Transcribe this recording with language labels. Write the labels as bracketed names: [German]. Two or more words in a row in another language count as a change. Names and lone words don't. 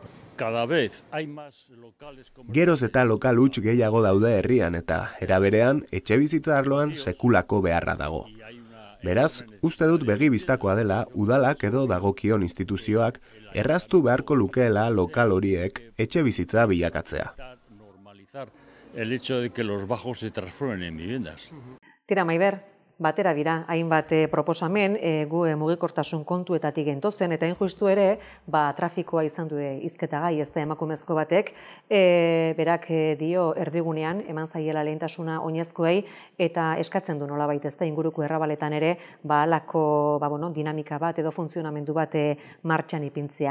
[Basque] Geroz eta lokal huts gehiago daude herrian eta eraberean etxebizitza arloan sekulako beharra dago. Beraz, uste dut begi bistakoa dela udalak edo dagokion instituzioak erraztu beharko lukeela lokal horiek etxebizitza bilakatzea. [Spanish] El hecho de que los bajos se transformen en viviendas. [Basque] Tira, Maider, batera bira, hainbat proposamen, gu mugikortasun kontuetatik gentozen, eta justu ere, trafikoa izan du hizketa gai, ez da emakumezko batek, berak dio erdigunean, eman zaiela lehentasuna oinezkoei, eta eskatzen du nolabait ez da inguruko errabaletan ere, alako dinamika bat edo funtzionamendu bat martxan ipintzea.